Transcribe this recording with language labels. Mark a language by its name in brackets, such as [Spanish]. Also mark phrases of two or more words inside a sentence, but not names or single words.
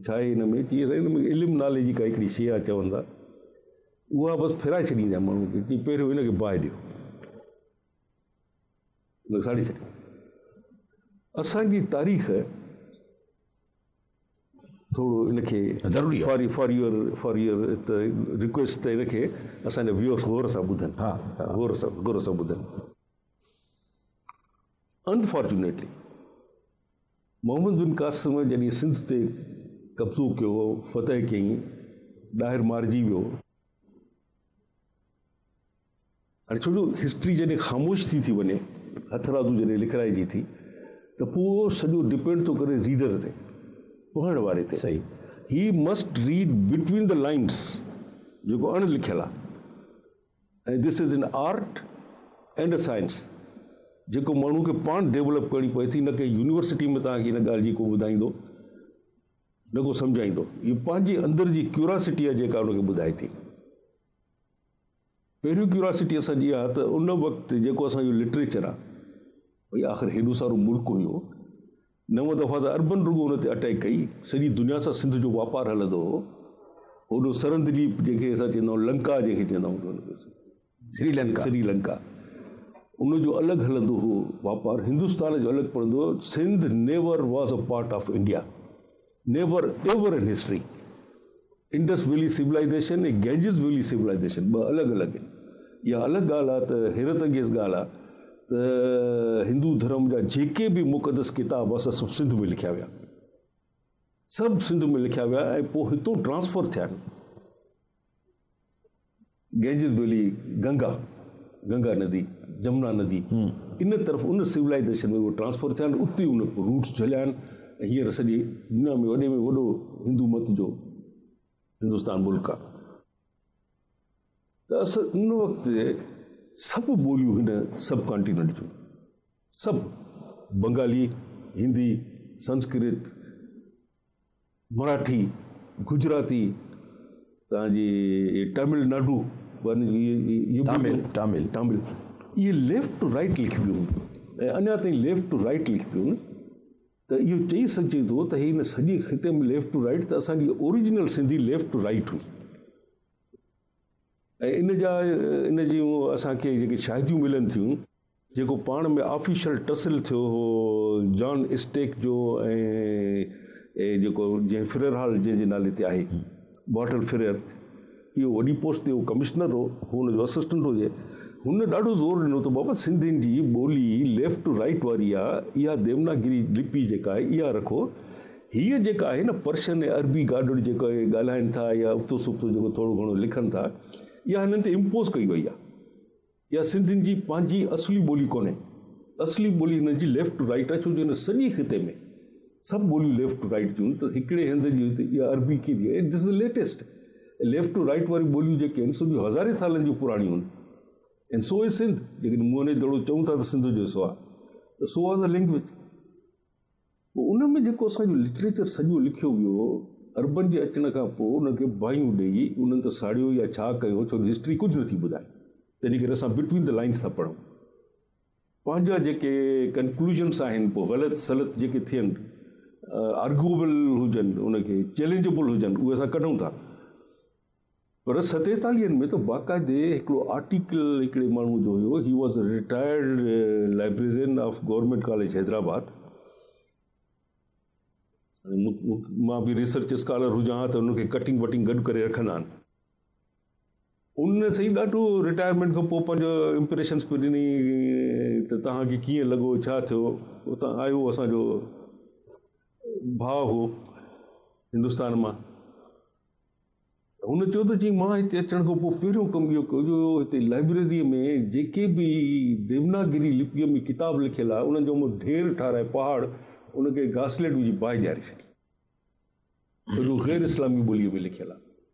[Sindhi] छा आहे हिन में, कीअं हिन में इल्मु नाले जी का हिकिड़ी शइ आहे चवंदा, उहा बसि फिराए छॾींदा माण्हू खे, की पहिरियों हिनखे बाहि ॾियो। उन साड़ी छॾियो। असांजी तारीख़ थोरो इनखे ज़रूरी आहे [English] for your request [Sindhi] त इनखे असांजा व्यूअर्स गौर सां ॿुधनि। हा गौर सां ॿुधनि। अनफॉर्चुनेटली मोहम्मद बिन क़ासिम जॾहिं सिंध ते कब्ज़ो कयो, फतह कयईं, ॿाहिरि मारिजी वियो, हाणे छो जो हिस्ट्री जॾहिं ख़ामोश थी वञे, हथरादू जॾहिं लिखाइजी थी, त पोइ सॼो डिपेंड थो करे रीडर ते, पढ़ण वारे ते। सही। [English] he must read between the lines, [Sindhi] जेको अणलिखियल आहे। ऐं [English] this is an art and a science, [Sindhi] जेको माण्हू खे पाण डेवलप करणी पए थी, न कि यूनिवर्सिटी में तव्हांखे हिन ॻाल्हि जी को ॿुधाईंदो, न को सम्झाईंदो। इहो पंहिंजे अंदरि जी क्यूरियोसिटी आहे जेका उनखे ॿुधाए थी। पहिरियों क्यूरियोसिटी असांजी आहे त उन वक़्तु जेको असांजो लिटरेचर आहे, भई आख़िर हेॾो सारो मुल्क हुयो, 9 दफ़ा त अरबन रुगो हुन ते अटैक कई, सॼी दुनिया सां सिंध जो वापारु हलंदो हो। होॾो सरंददीप जंहिंखे असां चवंदा आहियूं, लंका जंहिंखे चवंदा आहियूं, श्रीलंका, उनजो अलॻि हलंदो हो वापारु, हिंदुस्तान जो अलॻि पवंदो हो। [English] Sindh never was a part of India, never ever in history. [Sindhi] इंडस वैली सिविलाइज़ेशन ऐं गैंजिस वैली सिविलाइज़ेशन ॿ अलॻि अलॻि आहिनि। इहा अलॻि ॻाल्हि आहे त हैरत अंगेज़ ॻाल्हि आहे त हिंदू धर्म जा जेके बि मुक़दस किताब असां सभु सिंध में लिखिया विया, सभु सिंध में लिखिया विया, ऐं पोइ हितां ट्रांसफर थिया आहिनि। गैंजिस वैली, गंगा नदी, जमुना नदी, इन तरफ़ उन सिविलाइज़ेशन में उहे ट्रांसफर थिया आहिनि, उते उन रूट्स झलिया आहिनि। ऐं हींअर सॼी दुनिया में वॾे में वॾो हिंदू मत जो हिंदुस्तान मुल्क आहे। त असां उन वक़्तु सभु ॿोलियूं हिन [English] sub continent [Sindhi] जूं, सभु, बंगाली, हिंदी, संस्कृत, मराठी, गुजराती, तव्हांजी तमिलनाडु, तामिल, इहे [English] left to right [Sindhi] लिखबियूं हुयूं, ऐं अञा ताईं [English] left to right [Sindhi] लिखबियूं आहिनि। त इहो चई सघिजे थो त हिन सॼे ख़िते में [English] left to right, [Sindhi] त असांजी ओरिजिनल सिंधी [English] left to right [Sindhi] हुई। ऐं इन जूं असांखे जेके शादियूं मिलनि थियूं, जेको पाण में ऑफिशियल टसल थियो हो जॉन स्टेक जो, ऐं जेको जंहिं फिरेर हॉल जंहिंजे नाले ते आहे, बॉटल फिरेर, इहो वॾी पोस्ट ते उहो कमिश्नर हो, हुनजो असिस्टेंट हुजे, हुन ॾाढो ज़ोर ॾिनो त बाबा सिंधियुनि जी ॿोली [English] left to right [Sindhi] वारी आहे, इहा देवनागरी लिपि जेका आहे इहा रखो। हीअ जेका आहे न पर्शियन ऐं अरबी गाॾड़ जेको ॻाल्हाइनि था, या उक्तो सुक्तो जेको थोरो घणो लिखनि था, इहा हिननि ते इम्पोज़ कई वई आहे। इहा सिंधियुनि जी पंहिंजी असली ॿोली कोन्हे। असली ॿोली हिननि जी [English] left to right [Sindhi] आहे, छो जो हिन सॼे ख़िते में सभु ॿोलियूं लेफ्ट टू राइट थियूं, त हिकिड़े हंध जी इहा अरबी की थी आहे। [English] this is latest. left to right [Sindhi] वारी ॿोलियूं जेके आहिनि, सो हज़ारे सालनि जूं पुराणियूं आहिनि। [English] and so is Sindh, [Sindhi] जेकॾहिं मुंहं ने दड़ो चऊं था त सिंध जो सो आहे, त [English] so was a language. [Sindhi] पोइ उन में जेको असांजो लिटरेचर सॼो लिखियो वियो, अरबन जे अचण खां पोइ उनखे बाहियूं ॾेई उन्हनि त साड़ियो या छा कयो, छो हिस्ट्री कुझु नथी ॿुधाए, तंहिं करे असां [English] between the lines [Sindhi] था पढ़ूं। पंहिंजा जेके कंक्लूजन्स आहिनि, पोइ ग़लति सलत जेके थियनि, आर्गुएबल हुजनि, उनखे चैलेंजेबल हुजनि, उहे असां कढूं था। पर 47 में त बाक़ाइदे हिकिड़ो आर्टिकल हिकिड़े माण्हू जो हुयो, [English] He was a retired librarian of Government College Hyderabad. [Sindhi] मां बि [English] research scholar [Sindhi] हुजां त उनखे कटिंग वटिंग गॾु करे रखंदा आहिनि। उन सही ॾाढो रिटायरमेंट खां पोइ पंहिंजो इम्प्रेशन्स पियो ॾिनी त तव्हांखे कीअं लॻो, छा थियो। उतां आयो असांजो भाउ हो हिंदुस्तान मां, हुन चयो त चई मां हिते अचण खां पोइ पहिरियों कमु इहो कयो जो हिते लाइब्रेरीअ में जेके बि देवनागरी लिपीअ में किताब लिखियल आहे, उन्हनि जो ढेर ठाराए पहाड़, उनखे घासलेट विझी बाहि ॾियारे छॾी, सॼो ग़ैर इस्लामी ॿोलीअ में लिखियल आहे।